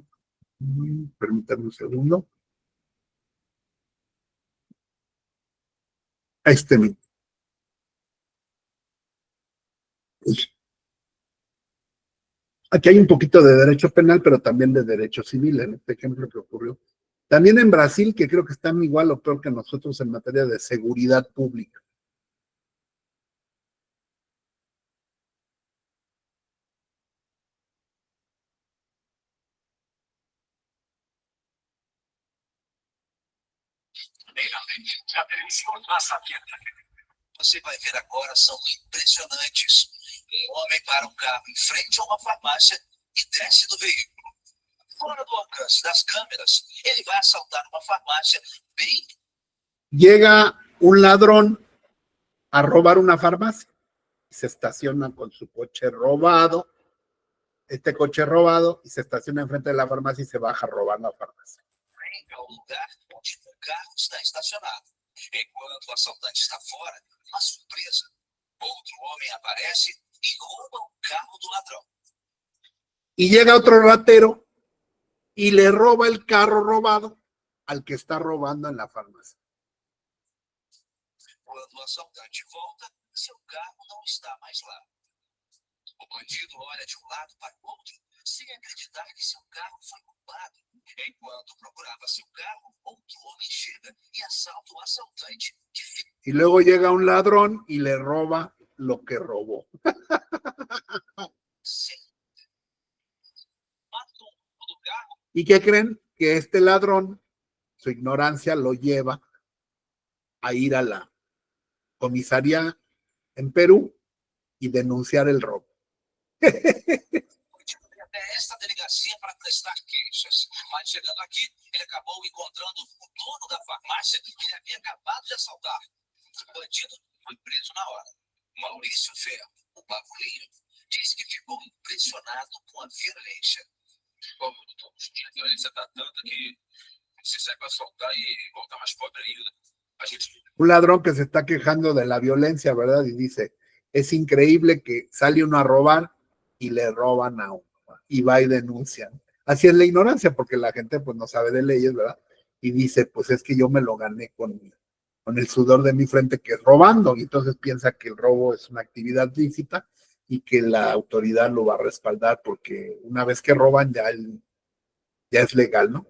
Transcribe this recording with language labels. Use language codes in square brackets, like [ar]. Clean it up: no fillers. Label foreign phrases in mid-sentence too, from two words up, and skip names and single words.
[es] Permítanme un segundo. Este mismo. Aquí hay un poquito de derecho penal, pero también de derecho civil, en este ejemplo que ocurrió. También en Brasil, que creo que están igual o peor que nosotros en materia de seguridad pública. [pt] A televisão passa aberta. Você vai ver agora, são impressionantes. Homem para carro em frente a uma farmácia e desce do veículo. Fora do alcance das câmeras, ele vai assaltar uma farmácia bem. [es] Llega un ladrón a robar una farmacia. Se estaciona con su coche robado. Este coche robado y se estaciona enfrente de la farmacia y se baja a robar la farmacia. [pt] Ao lugar onde o carro está estacionado. Enquanto o assaltante está fora, uma surpresa. Outro homem aparece e rouba o carro do ladrão. [es] Y llega otro ratero y le roba el carro robado al que está robando en la farmacia. [pt] Quando o assaltante volta, seu carro não está mais lá. O bandido olha de um lado para o outro, sem acreditar que seu carro foi roubado. Enquanto procurava seu carro, outro homem chega e assalta o assaltante. [es] Y luego llega un ladrón y le roba lo que robó. [pt] Sim. Matou do carro. [es] ¿Y qué creen? Que este ladrón, su ignorancia lo lleva a ir a la comisaría en Perú y denunciar el robo. [pt] Até esta delegacia para prestar queixas. Mas chegando aqui, ele acabou encontrando o dono da farmácia que ele havia acabado de assaltar. O bandido foi preso na hora. Maurício Ferro, o patrulheiro, disse que ficou impressionado com a violência. Como a violência está tanta que se sai para assaltar e voltar mais pobre ainda. A gente... [es] Un ladrón que se está quejando de la violencia, ¿verdad? Y dice, es increíble que sale uno a robar y le roban a uno. Y va y denuncian. Así es la ignorancia, porque la gente pues no sabe de leyes, ¿verdad? Y dice, pues es que yo me lo gané con el sudor de mi frente, que es robando, y entonces piensa que el robo es una actividad lícita y que la autoridad lo va a respaldar, porque una vez que roban ya es legal, ¿no?